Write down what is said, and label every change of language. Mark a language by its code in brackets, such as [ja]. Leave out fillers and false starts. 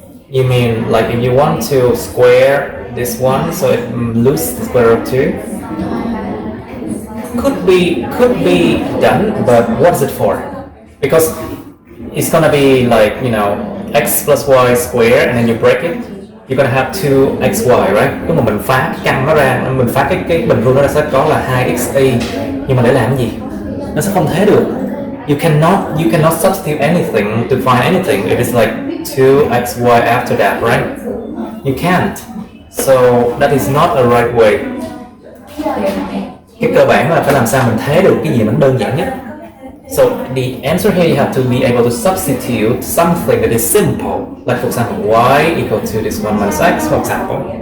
[en] You mean like if you want to square this one so it loses the square root of 2? Could be done, but what is it for? Because it's gonna be like, you know, x plus y squared and then you break it, you're gonna have 2xy, right? [vi] Nếu mà mình phá căn nó ra, mình phá cái bình phương nó sẽ có là 2xy, nhưng mà để làm cái gì? Nó sẽ không thế được. [en] You cannot substitute anything to find anything if it's like 2xy after that, right? You can't. So that is not a right way. [vi] Cái cơ bản là phải làm sao mình thế được cái gì mình đơn giản nhất. [en] So the answer here you have to be able to substitute something that is simple, like for example y equal to this 1 minus x, for example.